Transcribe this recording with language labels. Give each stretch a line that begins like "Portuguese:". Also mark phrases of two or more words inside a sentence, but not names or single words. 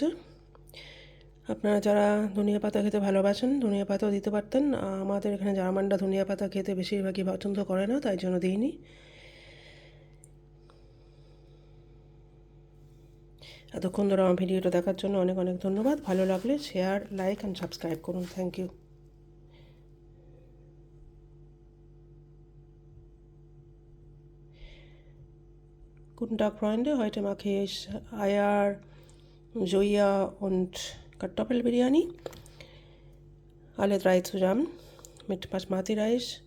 Bangla: আপনারা যারা ধনিয়া পাতা খেতে ভালোবাসেন ধনিয়া পাতাও দিতে পারতেন। আমাদের এখানে জার্মানরা ধনিয়া পাতা খেতে বেশিরভাগই পছন্দ করে না, তাই জন্য দিইনি। এতক্ষণ ধরে আমার ভিডিওটা দেখার জন্য অনেক অনেক ধন্যবাদ। ভালো লাগলে
English: share, like and subscribe
Bangla: করুন।
English: thank you.
German: Guten Tag, Freunde. Heute mache ich Eier, Soja und Kartoffelbiryani. Alle 3 zusammen mit Basmati-Reis.